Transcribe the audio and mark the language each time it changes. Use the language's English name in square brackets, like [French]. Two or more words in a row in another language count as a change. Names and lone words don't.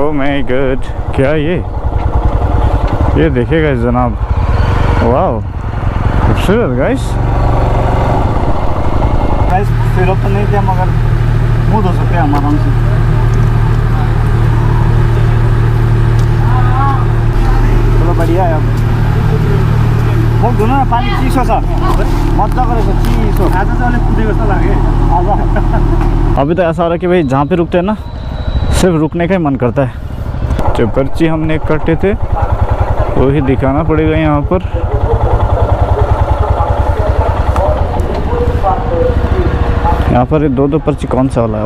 [English] oh my god, [Hindi] क्या ये देखिएगा जनाब, वाह खूबसूरत गाइस। फिर तो नहीं थे मगर मुँह धो सकते हैं हम आराम से। बढ़िया है। [Nepali] अब वो धुन पानी चिसो छ, मजा गरेको चिसो, आज चाहिँ कुदेको जस्तो लाग्यो। [Hindi] अभी तो ऐसा हो रहा है कि भाई जहाँ पे रुकते हैं ना सिर्फ रुकने का ही मन करता है। जो पर्ची हमने कटे थे वही दिखाना पड़ेगा यहाँ पर। यहाँ पर 2 पर्ची कौन सा वाला है?